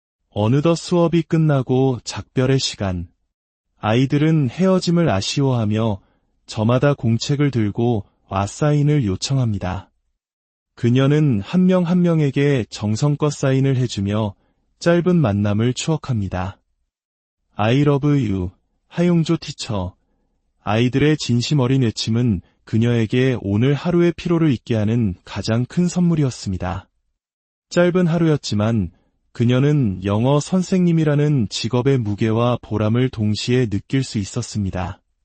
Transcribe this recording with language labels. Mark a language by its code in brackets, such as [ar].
[ko] 어느덧 수업이 끝나고 작별의 시간. 아이들은 헤어짐을 아쉬워하며 저마다 공책을 들고 와 사인을 요청합니다. 그녀는 한 명 한 명에게 정성껏 사인을 해주며 짧은 만남을 추억합니다. [en] I love you, 하용조 티처. [ko] 아이들의 진심 어린 외침은 그녀에게 오늘 하루의 피로를 잊게 하는 가장 큰 선물이었습니다. 짧은 하루였지만 그녀는 영어 선생님이라는 직업의 무게와 보람을 동시에 느낄 수 있었습니다.